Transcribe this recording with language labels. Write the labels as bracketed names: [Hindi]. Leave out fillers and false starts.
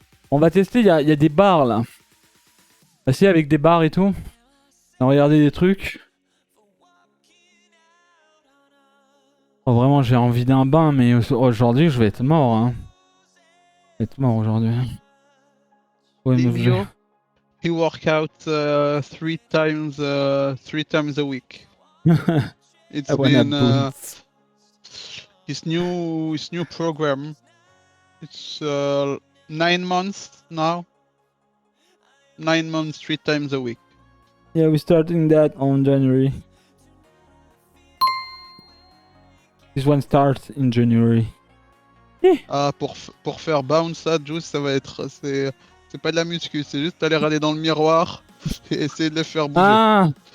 [French] on va tester, il y a des bars là. Essayer avec des bars et tout. On va regarder des trucs. Oh, vraiment j'ai envie d'un bain mais aujourd'hui je vais être mort hein. Je vais être mort aujourd'hui. Ouais, [English] Livio, he work out 3 times a week. It's been his new program. It's 9 months now. 9 months, 3 times a week. Yeah, we're starting that on January. This one starts in January. [French] Ah, pour faire bounce ça, Juice, ça va être... C'est pas de la muscu, c'est juste aller regarder dans le miroir et essayer de les faire bouger. Ah.